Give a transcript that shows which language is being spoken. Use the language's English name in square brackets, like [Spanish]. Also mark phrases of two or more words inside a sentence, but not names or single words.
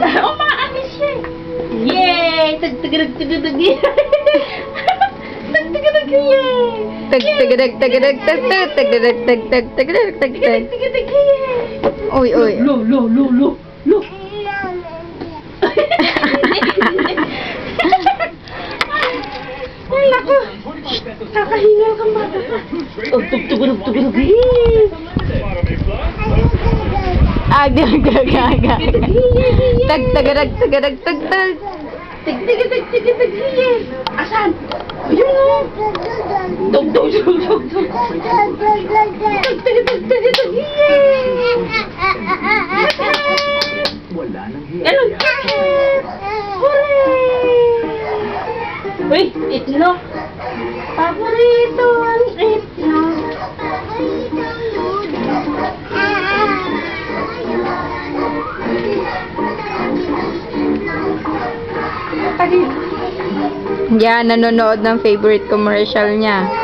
[Filipino] Ito, umaamis siya. Yay! Tag-tag-tag-tag-tag. Tag-tag-tag, yay! Tag. Tag-tag-tag, yay! Uy. Lo. Ay, naku. Kakahingal kang bata ka. Oh, tug-tug-tug. Tag. Tag-tag-tag, yay! Asan? Ayun o. Tug. Tag-tag-tag, yay! Wala nang Ganun. Hooray! Uy, itlog. Paborito ang itlog. Yan, nanonood ng [English] favorite commercial [Filipino] niya.